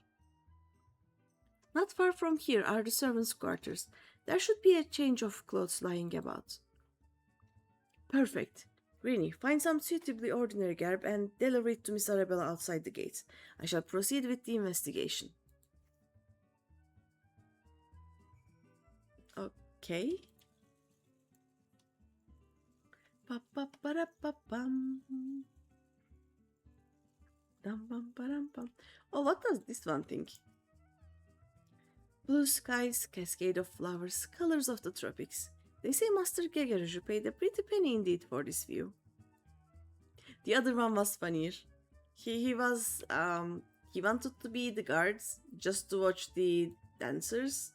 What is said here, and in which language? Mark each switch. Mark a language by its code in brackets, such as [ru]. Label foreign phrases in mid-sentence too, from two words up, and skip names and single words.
[en] Not far from here are the servants' quarters. There should be a change of clothes lying about. Perfect. Greeny, find some suitably ordinary garb and deliver it to Miss Arabella outside the gates. I shall proceed with the investigation. Okay. Pa-pa-pa-ra-pa-pam. Dum-bum-ba-dum-bum. Oh, what does this one think? Blue skies, cascade of flowers, colors of the tropics. They say Master Gegeruju paid a pretty penny indeed for this view. The other one was funnier. He wanted to be the guards just to watch the dancers.